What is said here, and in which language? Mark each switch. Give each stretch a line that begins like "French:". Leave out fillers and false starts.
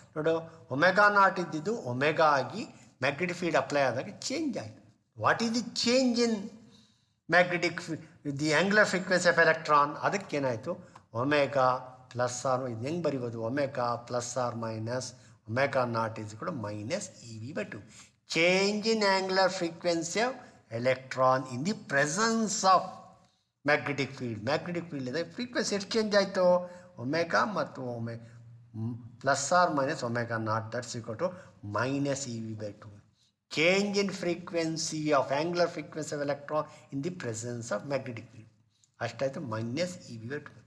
Kannada: ನೋಡು omega not ಇದ್ದಿದ್ದು omega ಆಗಿ ಮ್ಯಾಗ್ನೆಟಿಕ್ ಫೀಲ್ಡ್ ಅಪ್ಲೈ ಆದಾಗ ಚೇಂಜ್ ಆಯಿತು.
English: What is the change in magnetic the angular frequency of electron? ಅದಕ್ಕೇನಾಯಿತು omega plus or ಇದು ಹೆಂಗೆ ಬರಿಬೋದು omega plus or minus omega naught is ಕೂಡ minus E V by 2. Change in angular frequency of electron in the presence of magnetic field. Magnetic field ಇದೆ frequency ಎಷ್ಟು change ಆಯಿತು omega ಮತ್ತು plus or minus omega naught that's equal to minus E V by 2. Change in frequency of angular frequency of electron in the presence of magnetic field ಅಷ್ಟಾಯಿತು minus E V by 2.